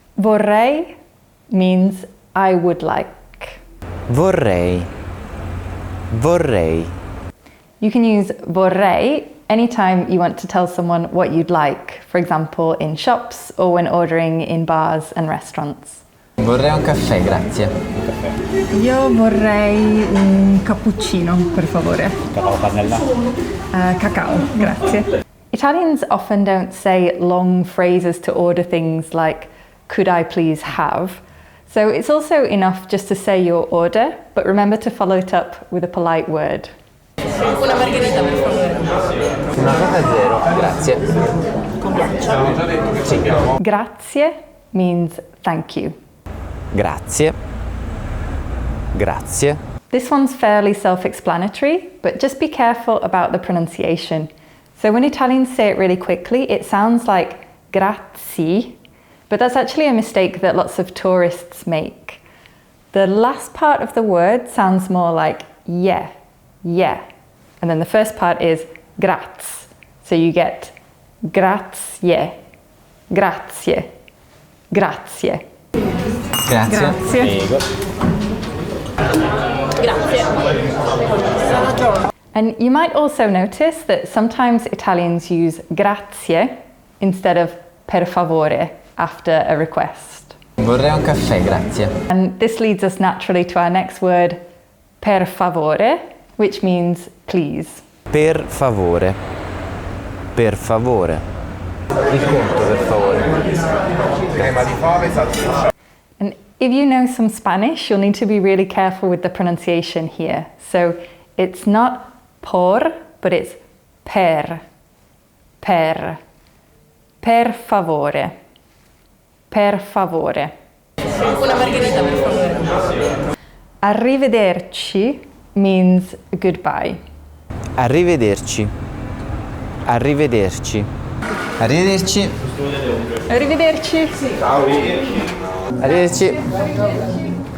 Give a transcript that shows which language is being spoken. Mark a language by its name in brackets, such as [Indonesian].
[English] Vorrei means I would like. [Italian] Vorrei. Vorrei. [English] You can use vorrei anytime you want to tell someone what you'd like, for example, in shops or when ordering in bars and restaurants. [Italian] Vorrei un caffè, grazie. Io vorrei un cappuccino, per favore. Cacao cannella? Cacao, grazie. [English] Italians often don't say long phrases to order things like, could I please have? So it's also enough just to say your order, but remember to follow it up with a polite word. [Italian] Una margherita, per favore. Una Coca Zero, grazie. Con ghiaccio. [English] Grazie means thank you. [Italian] Grazie. Grazie. [English] This one's fairly self-explanatory, but just be careful about the pronunciation. So when Italians say it really quickly, it sounds like grazie, but that's actually a mistake that lots of tourists make. The last part of the word sounds more like yeah, yeah. And then the first part is graz. So you get grazie, grazie, grazie. [Italian] Grazie. Grazie. Prego. Grazie. [English] And you might also notice that sometimes Italians use grazie instead of per favore after a request. [Italian] Vorrei un caffè, grazie. [English] And this leads us naturally to our next word, per favore, which means please. [Italian] Per favore. Per favore. Il conto, per favore. [English] And if you know some Spanish, you'll need to be really careful with the pronunciation here. So it's not por, but it's per. [Italian] Per. Per favore. Per favore. Una margherita, per favore. [English] Arrivederci means goodbye. [Italian] Arrivederci. Arrivederci. Arrivederci. Arrivederci. Arrivederci.